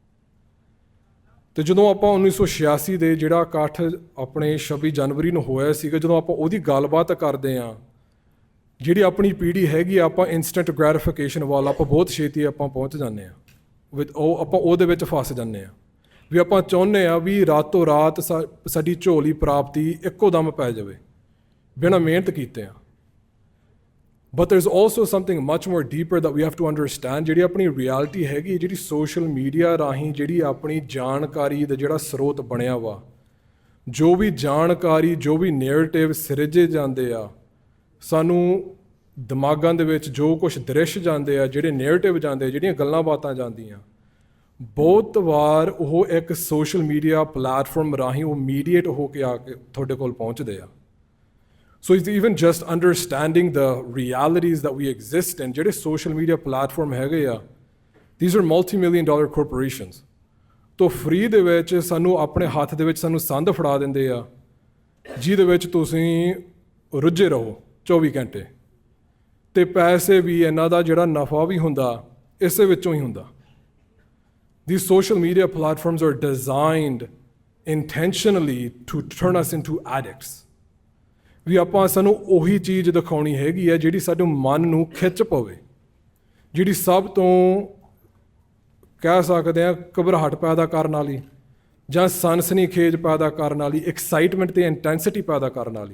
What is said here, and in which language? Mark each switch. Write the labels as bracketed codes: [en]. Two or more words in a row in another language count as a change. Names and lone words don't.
[pa] ਤੇ ਜਦੋਂ ਆਪਾਂ 1986 ਦੇ ਜਿਹੜਾ ਇਕੱਠ ਆਪਣੇ 26 ਜਨਵਰੀ ਨੂੰ ਹੋਇਆ ਸੀਗਾ, ਜਦੋਂ ਆਪਾਂ ਉਹਦੀ ਗੱਲਬਾਤ ਕਰਦੇ ਹਾਂ, ਜਿਹੜੀ ਆਪਣੀ ਪੀੜ੍ਹੀ ਹੈਗੀ ਆਪਾਂ [en] instant gratification [pa] ਵੱਲ ਆਪਾਂ ਬਹੁਤ ਛੇਤੀ ਆਪਾਂ ਪਹੁੰਚ ਜਾਂਦੇ ਹਾਂ, ਆਪਾਂ ਉਹਦੇ ਵਿੱਚ ਫਸ ਜਾਂਦੇ ਹਾਂ ਵੀ ਆਪਾਂ ਚਾਹੁੰਦੇ ਹਾਂ ਵੀ ਰਾਤੋਂ ਰਾਤ ਸਾਡੀ ਝੋਲੀ ਪ੍ਰਾਪਤੀ ਇੱਕੋ ਦਮ ਪੈ ਜਾਵੇ ਬਿਨਾਂ ਮਿਹਨਤ ਕੀਤੇ ਆ। [en] ਬਟ there is also something much more deeper that we have to understand, [pa] ਜਿਹੜੀ ਆਪਣੀ ਰਿਐਲਿਟੀ ਹੈਗੀ, ਜਿਹੜੀ [en] social media [pa] ਰਾਹੀਂ ਜਿਹੜੀ ਆਪਣੀ ਜਾਣਕਾਰੀ ਦਾ ਜਿਹੜਾ ਸਰੋਤ ਬਣਿਆ ਵਾ, ਜੋ ਵੀ ਜਾਣਕਾਰੀ, ਜੋ ਵੀ ਨੈਰੇਟਿਵ ਸਿਰਜੇ ਜਾਂਦੇ ਆ, ਸਾਨੂੰ ਦਿਮਾਗਾਂ ਦੇ ਵਿੱਚ ਜੋ ਕੁਛ ਦ੍ਰਿਸ਼ ਜਾਂਦੇ ਆ, ਜਿਹੜੇ ਨੈਰੇਟਿਵ ਜਾਂਦੇ ਆ, ਜਿਹੜੀਆਂ ਗੱਲਾਂ ਬਾਤਾਂ ਜਾਂਦੀਆਂ, ਬਹੁਤ ਵਾਰ ਉਹ ਇੱਕ [en] social media platform [pa] ਰਾਹੀਂ ਉਹ ਮੀਡੀਏਟ ਹੋ ਕੇ ਆ ਕੇ ਤੁਹਾਡੇ ਕੋਲ ਪਹੁੰਚਦੇ ਆ। [en] So it's even just understanding the realities that we exist in, [pa] ਜਿਹੜੇ [en] social media platform [pa] ਹੈਗੇ ਆ, [en] these are multi-million-dollar corporations। [pa] ਤੋਂ ਫ੍ਰੀ ਦੇ ਵਿੱਚ ਸਾਨੂੰ ਆਪਣੇ ਹੱਥ ਦੇ ਵਿੱਚ ਸਾਨੂੰ ਸੰਦ ਫੜਾ ਦਿੰਦੇ ਆ ਜਿਹਦੇ ਵਿੱਚ ਤੁਸੀਂ ਰੁੱਝੇ ਰਹੋ 24 ਘੰਟੇ, ਤੇ ਪੈਸੇ ਵੀ ਇਹਨਾਂ ਦਾ ਜਿਹੜਾ ਨਫਾ ਵੀ ਹੁੰਦਾ ਇਸੇ ਵਿੱਚੋਂ ਹੀ ਹੁੰਦਾ। [en] These social media platforms are designed intentionally to turn us into addicts। [pa] ਵੀ ਆਪਾਂ ਸਾਨੂੰ ਉਹੀ ਚੀਜ਼ ਦਿਖਾਉਣੀ ਹੈਗੀ ਹੈ ਜਿਹੜੀ ਸਾਡੇ ਮਨ ਨੂੰ ਖਿੱਚ ਪਵੇ, ਜਿਹੜੀ ਸਭ ਤੋਂ ਕਹਿ ਸਕਦੇ ਹਾਂ ਘਬਰਾਹਟ ਪੈਦਾ ਕਰਨ ਵਾਲੀ ਜਾਂ ਸਨਸਨੀਖੇਜ ਪੈਦਾ ਕਰਨ ਵਾਲੀ, ਐਕਸਾਈਟਮੈਂਟ ਤੇ ਇੰਟੈਂਸਿਟੀ ਪੈਦਾ ਕਰਨ ਵਾਲੀ।